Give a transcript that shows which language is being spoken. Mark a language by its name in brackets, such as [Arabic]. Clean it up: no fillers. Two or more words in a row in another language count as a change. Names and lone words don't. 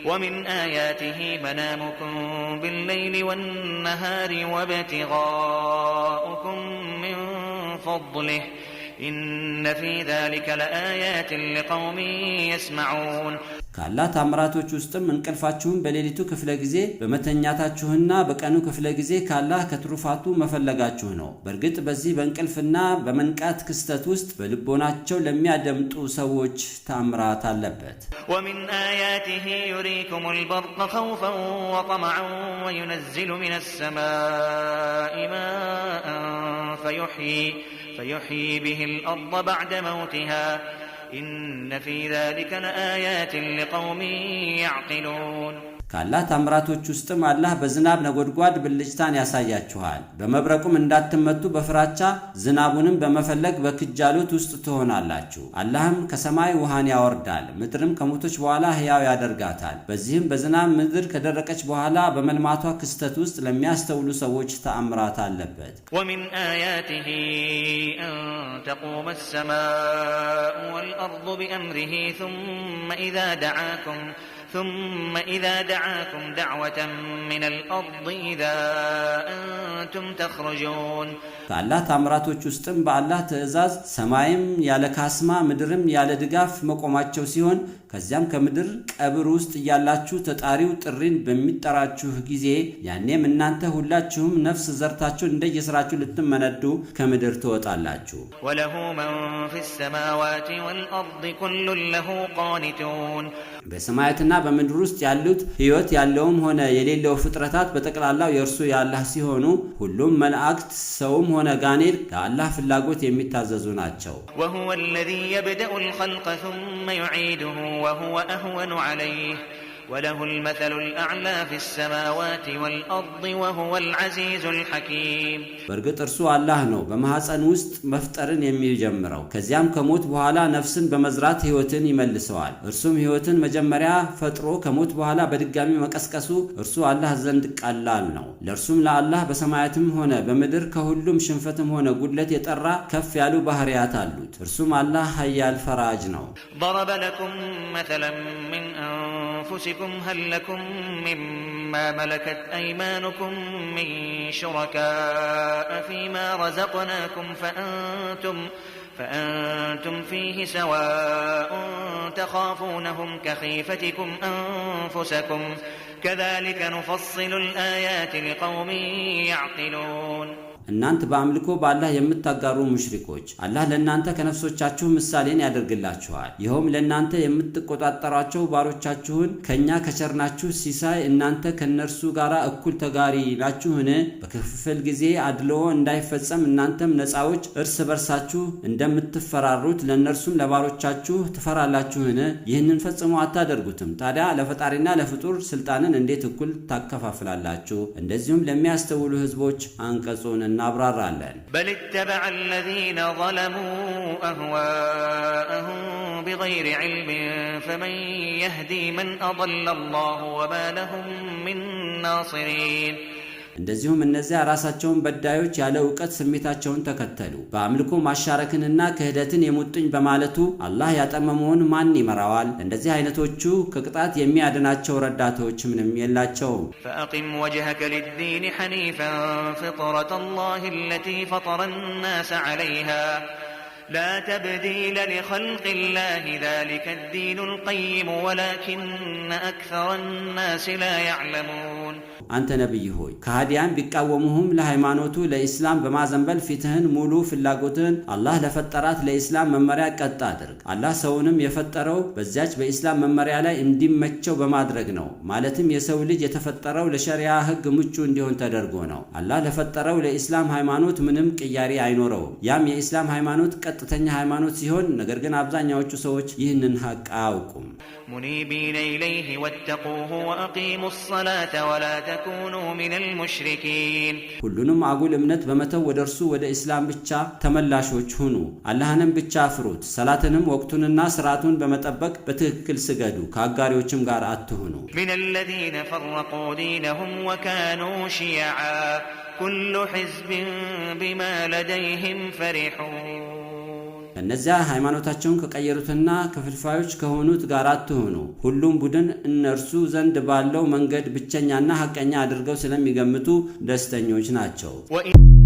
[Arabic] ومن آياته منامكم بالليل والنهار وابتغاؤكم من فضله إن في ذلك لآيات لقوم يسمعون [Amharic] ካላህ ታምራቶች ውስጥም እንቅልፋችሁን በሌሊቱ ክፍለ ጊዜ በመተኛታችሁና በቀኑ ክፍለ ጊዜ ካላህ ከትሩፋቱ መፈለጋችሁ ነው። በእርግጥ በዚህ በእንቅልፍና በመንቃት ክስተት ውስጥ በልቦናቸው ለሚያደምጡ ሰዎች ታምራት አለበት። [Arabic] ومن آياته يريكم البرق خوفا وطمعا وينزل من السماء ماء فيحيي به الأرض بعد موتها إن في ذلك لآيات لقوم يعقلون [Amharic] ካላህ ታምራቶች ውስጥም አላህ በዝናብ ነጎድጓድ ብልጭታን ያሳያችኋል። በመብረቁም እንዳትመቱ በፍራቻ ዝናቡንም በመፈለግ በክጃሎት ውስጥ ትሆናላችሁ። አላህም ከሰማይ ውሃን ያወርዳል፣ ምድርም ከሞቶች በኋላ ሕያው ያደርጋታል። በዚህም በዝናብ ምድር ከደረቀች በኋላ በመልማቷ ክስተት ውስጥ ለሚያስተውሉ ሰዎች ተአምራት አለበት። [Arabic] ومن آياته أن تقوم السماء والأرض بأمره ثم إذا دعاكم دعوة من الأرض إذا أنتم تخرجون [Amharic] ካላህ ታምራቶች ውስጥም በአላህ ትእዛዝ ሰማይም ያለ ካስማ ምድርም ያለ ድጋፍ መቆማቸው ሲሆን ከዚያም ከምድር ቀብር ውስጥ ያላችሁ ተጣሪው ጥሪን በሚጠራችሁ ጊዜ ያኔም እናንተ ሁላችሁም ነፍስ ዘርታችሁ እንደየስራችሁ ልትመነዱ ከምድር ትወጣላችሁ። [Arabic] وله من في السماوات والأرض كل له قانتون [Amharic] በሰማያትና በምድር ውስጥ ያሉት ሕይወት ያለውም ሆነ የሌለው ፍጥረታት በጠቅላላው የእርሱ ያላህ ሲሆኑ ሁሉም መላእክት ሰውም ሆነ ጋኔል ለአላህ ፍላጎት የሚታዘዙ ናቸው። [Arabic] وهو الذي يبدأ الخلق ثم يعيده وهو أهون عليه وله المثل الأعلى في السماوات والأرض وهو العزيز الحكيم [Amharic] በርግጥ እርሱ አላህ ነው በማህፀን ውስጥ መፍጠርን የሚጀምረው ከዚያም ከሞት በኋላ ነፍስን በመዝራት ሕይወትን ይመልሰዋል። እርሱም ሕይወትን መጀመሪያ ፈጥሮ ከሞት በኋላ በድጋሚ መቀስቀሱ እርሱ አላህ ዘንድ ቀላል ነው። ለእርሱም ለአላህ በሰማያትም ሆነ በምድር ከሁሉም ሽንፈትም ሆነ ጉድለት የጠራ ከፍ ያሉ ባህሪያት አሉት። እርሱም አላህ ኃያል ፈራጅ ነው። [Arabic] ضرب لكم مثلا من أنفسكم هل لكم مما ملكت أيمانكم من شركاء فيما رزقناكم فأنتم فيه سواء تخافونهم كخيفتكم أنفسكم كذلك نفصل الآيات لقوم يعقلون [Amharic] እናንተ በአምልኮ በአላህ የምትጋሩ ሙሽሪኮች አላህ ለእናንተ ከነፍሶቻችሁ ምሳሌን ያደርግላችኋል። ይኸውም ለእናንተ የምትቆጣጠሯቸው ባሮቻችሁን ከኛ ከቸርናችሁ ሲሳይ እናንተ ከነርሱ ጋር እኩል ተጋሪ ናችሁን? በክፍል ጊዜ አድልዎ እንዳይፈጸም እናንተም ነፃዎች እርስ በርሳችሁ እንደምትፈራሩት ለነርሱም ለባሮቻችሁ ትፈራላችሁን? ይህንን ፈጽሞ አታደርጉትም። ታዲያ ለፈጣሪና ለፍጡር ስልጣንን እንዴት እኩል ታከፋፍላላችሁ? እንደዚሁም ለሚያስተውሉ ህዝቦች አንቀጹን እናብራራለን። [Arabic] بل اتبع الذين ظلموا أهواءهم بغير علم فمن يهدي من أضل الله وما لهم من ناصرين [Amharic] እንደዚሁም እነዚያ ራሳቸውን በዳዮች ያለ ዕውቀት ስሜታቸውን ተከተሉ። በአምልኮ ማሻረክንና ክህደትን የሙጥኝ በማለቱ አላህ ያጠመመውን ማን ይመራዋል? እንደዚህ አይነቶቹ ከቅጣት የሚያድናቸው ረዳቶች ምንም የላቸውም። [Arabic] فأقم وجهك للدين حنيفا فطرة الله التي فطر الناس عليها لا تبديل لخلق الله ذلك الدين القيم ولكن أكثر الناس لا يعلمون [Amharic] አንተ ነብይ ሆይ ከሃዲያን ቢቃወሙህም ለሃይማኖቱ ለኢስላም በማዘንበል ፊትህን ሙሉ ፍላጎትህን አላህ ለፈጠራት ለኢስላም መመሪያ ቀጥ አድርግ። አላህ ሰውንም የፈጠረው በዚያች በኢስላም መመሪያ ላይ እንዲመቸው በማድረግ ነው። ማለትም የሰው ልጅ የተፈጠረው ለሸሪዓ ህግ ምቹ እንዲሆን ተደርጎ ነው። አላህ ለፈጠረው ለኢስላም ሃይማኖት ምንም ቅያሪ አይኖረውም። ያም የኢስላም ሃይማኖት ቀጥተኛ ሃይማኖት ሲሆን ነገር ግን አብዛኛዎቹ ሰዎች ይህንን ሐቅ አያውቁም። [Arabic] منيبين إليه واتقوه وأقيموا الصلاة ولا تكونوا من المشركين [Amharic] ሁሉንም አጉል እምነት በመተው ወደ እርሱ ወደ ኢስላም ብቻ ተመላሾች ሁኑ። አላህንም ብቻ ፍሩት። ሰላትንም ወቅቱንና ስርዓቱን በመጠበቅ በትክክል ስገዱ። ከአጋሪዎችም ጋር አትሁኑ። [Arabic] من الذين فرقوا دينهم وكانوا شيعا كل حزب بما لديهم فرحون [Amharic] ከነዚያ ሃይማኖታቸውን ከቀየሩትና ክፍልፋዮች ከሆኑት ጋር አትሁኑ። ሁሉም ቡድን እነርሱ ዘንድ ባለው መንገድ ብቸኛና ሐቀኛ አድርገው ስለሚገምቱ ደስተኞች ናቸው።